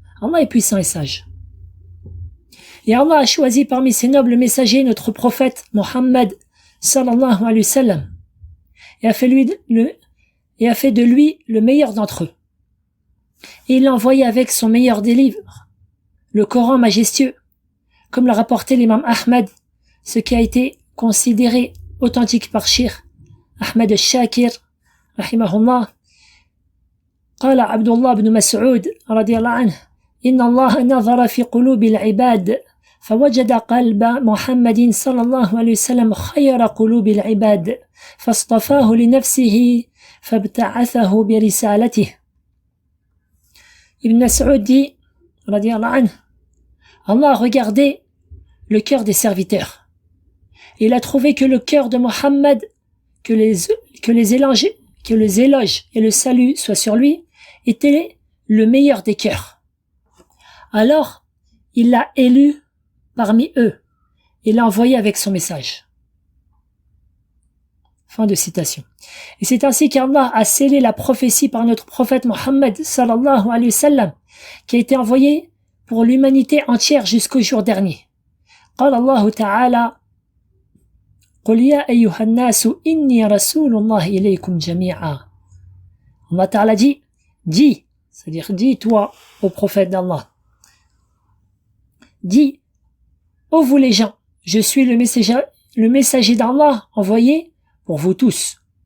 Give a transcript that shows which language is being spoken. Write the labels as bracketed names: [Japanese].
[French] Allah est puissant et sage. Et Allah a choisi parmi ses nobles messagers notre prophète Mohammed sallallahu alayhi wa sallam, et a fait de lui le meilleur d'entre eux. Et il l'a envoyé avec son meilleur des livres, le Coran majestueux, comme l'a rapporté l'imam Ahmed, ce qui a été considéré authentique par Cheikh Ahmed al-Shakir, rahimahullah. [Arabic] قال عبد الله بن مسعود رضي الله عنه إن الله نظر في قلوب العباد فوجد قلب محمد صلى الله عليه وسلم خير قلوب العباد فاصطفاه لنفسه فابتعثه برسالته. [French] Ibn Mas'ud dit رضي الله عنه, Allah a regardé le cœur des serviteurs et il a trouvé que le cœur de Mohammed, que les éloges et le salut soient sur lui, était le meilleur des cœurs. Alors il l'a élu parmi eux et l'a envoyé avec son message. Fin de citation. Et c'est ainsi qu'Allah a scellé la prophétie par notre prophète Mohammed sallallahu alayhi wa sallam, qui a été envoyé pour l'humanité entière jusqu'au jour dernier. [Arabic] قال الله تعالى قل يا أيها الناس إني رسول الله إليكم جميعا. [French] Allah Ta'ala dit, c'est-à-dire dis toi au prophète d'Allah, dis, ô vous les gens, je suis le messager d'Allah envoyé pour vous tous.